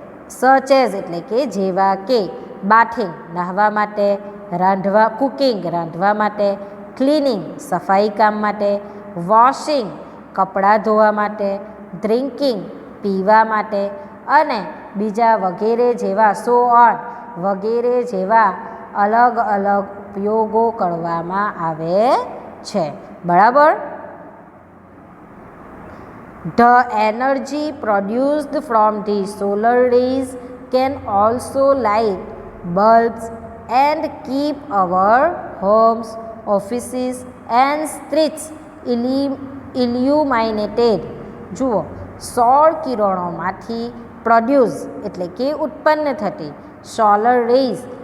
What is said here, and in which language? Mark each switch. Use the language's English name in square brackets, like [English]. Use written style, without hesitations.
[English] such as [Gujarati] એટલે કે જેવા કે, બાથિંગ નહાવા માટે, કુકિંગ રાંધવા માટે, ક્લિનિંગ સફાઈ કામ માટે, વોશિંગ કપડાં ધોવા માટે, ડ્રિંકિંગ પીવા માટે અને બીજા વગેરે જેવા, [English] so on [Gujarati] વગેરે જેવા અલગ અલગ ઉપયોગો કરવામાં આવે છે. બરાબર. [English] The energy produced from the solar rays can also light bulbs and keep our homes, offices and streets illuminated. [Gujarati] જુઓ, સૌર કિરણોમાંથી પ્રોડ્યુસ એટલે કે ઉત્પન્ન થતી સોલર રેઝ